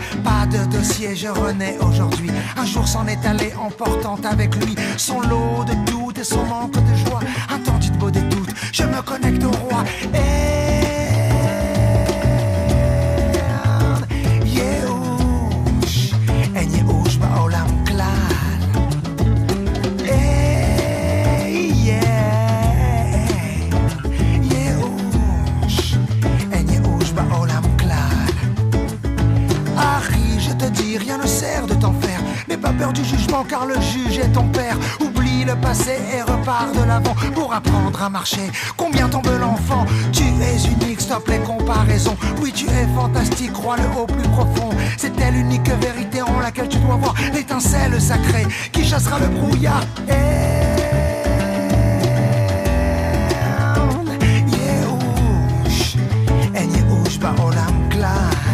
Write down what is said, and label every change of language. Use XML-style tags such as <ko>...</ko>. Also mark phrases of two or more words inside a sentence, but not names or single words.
<fr>Pas de dossier, je renais aujourd'hui. Un jour s'en est allé, emportant avec lui son lot de doutes et son manque de joie. Un temps dit beau des doutes, je me connecte au roi.</fr> <he>יאוש, אין יאוש בעולם כלל.</he> <fr>Rien ne sert de t'en faire, n'aie pas peur du jugement car le juge est ton père. Oublie le passé et repars de l'avant pour apprendre à marcher. Combien tombe l'enfant? Tu es unique, stop les comparaisons. Oui, tu es fantastique, crois-le au plus profond. C'est telle unique vérité en laquelle tu dois voir l'étincelle sacrée qui chassera le brouillard.</fr> <he>יאוש, אין יאוש בעולם כלל.</he>